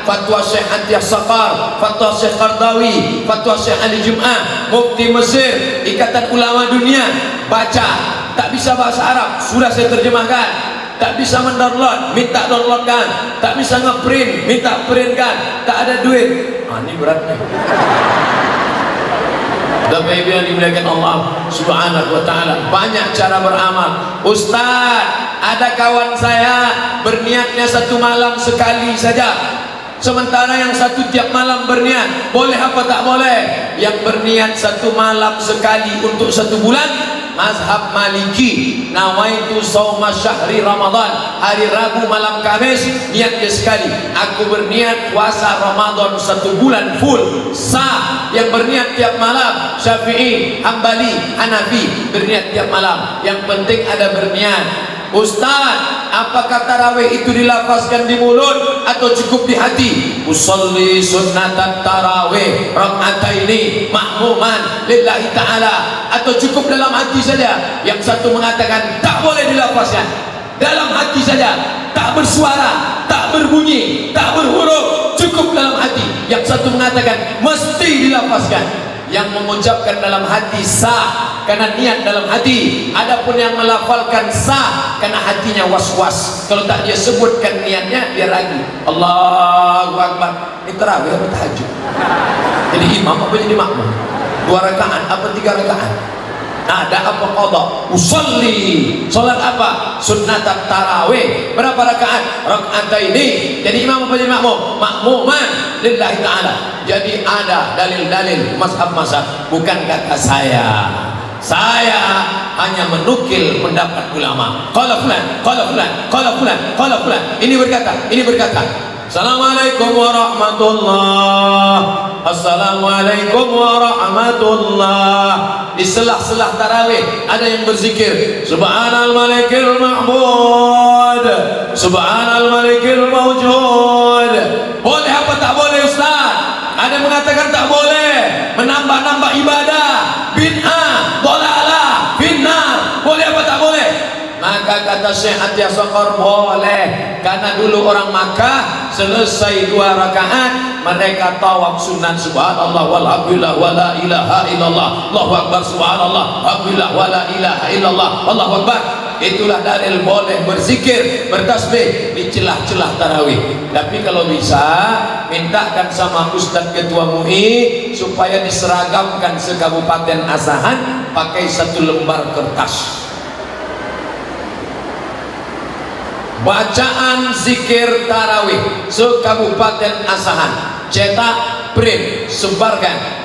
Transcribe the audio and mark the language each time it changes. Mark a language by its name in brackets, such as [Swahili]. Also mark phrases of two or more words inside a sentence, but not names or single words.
[Indonesian] Fatwa Syekh Atiyah Saqar, Fatwa Syekh Qardawi, Fatwa Syekh Ali Jum'ah, Mufti Mesir, Ikatan Ulama Dunia. Baca. Tak bisa bahasa Arab, sudah saya terjemahkan. Tak bisa mendownload, minta downloadkan. Tak bisa ngeprint, minta printkan. Tak ada duit. Ini berat nih. Bapak Ibu yang dimuliakan Allah [Arabic] سبحانه وتعالى, [Indonesian] banyak cara beramal. Ustaz, ada kawan saya berniatnya 1 malam sekali saja, sementara yang satu tiap malam berniat. Boleh apa tak boleh? Yang berniat 1 malam sekali untuk 1 bulan, mazhab Maliki, [Arabic] نويت صوم شهر رمضان, [Indonesian] hari Rabu malam Kamis, niat dia sekali, aku berniat puasa Ramadan 1 bulan full, sah. Yang berniat tiap malam, Syafi'i, Hambali, Hanafi, berniat tiap malam. Yang penting ada berniat. Ustaz, apakah tarawih itu dilafazkan di mulut atau cukup di hati? [Arabic] أصلي سنة التراويح ركعتين مأموما لله تعالى, [Indonesian] atau cukup dalam hati saja? Yang satu mengatakan tak boleh dilafazkan, dalam hati saja, tak bersuara, tak berbunyi, tak berhuruf, cukup dalam hati. Yang satu mengatakan mesti dilafazkan. Yang mengucapkan dalam hati sah karena niat dalam hati. Adapun yang melafalkan sah karena hatinya was-was. Kalau tak dia sebutkan niatnya, dia ragu. [Arabic] الله أكبر. [Indonesian] Ini tarawih apa tahajud? Jadi imam apa jadi makmum? 2 rakaat apa 3 rakaat? Ada apa qadha? Usolli, salat apa? [Arabic] سنة التراويح. [Indonesian] Berapa rakaat? Rak'ataini. Jadi imam apa jadi makmum? [Arabic] مأموما لله تعالى. [Indonesian] Jadi ada dalil-dalil mazhab-mazhab, bukan kata saya. Saya hanya menukil pendapat ulama. [Arabic] قال فلان، قال فلان، قال فلان، قال فلان. [Indonesian] Ini berkata, ini berkata. [Arabic] السلام عليكم ورحمة الله. السلام عليكم ورحمة الله. [Indonesian] Di selah-selah tarawih ada yang berzikir [Arabic] سبحان الملك المحمود، سبحان الملك الموجود. [Indonesian] Boleh apa tak boleh Ustaz? Ada yang mengatakan tak boleh, menambah-nambah ibadah, bid'ah, [Arabic] ضلالة في النار. [Indonesian] Boleh apa tak boleh? Maka kata Syekh Atiyah Saqar, boleh. Karena dulu orang Makkah selesai 2 rakaat mereka tawaf sunat, [Arabic] سبحان الله والحمد لله ولا إله إلا الله، الله أكبر، سبحان الله الحمد لله ولا إله إلا الله، الله أكبر. [Indonesian] Itulah dalil boleh berzikir, bertasbih di celah-celah tarawih. Tapi kalau bisa mintakan sama Ustadz Ketua MUI supaya diseragamkan se-Kabupaten Asahan pakai 1 lembar kertas. Bacaan zikir tarawih se-Kabupaten Asahan, cetak, print, sebarkan.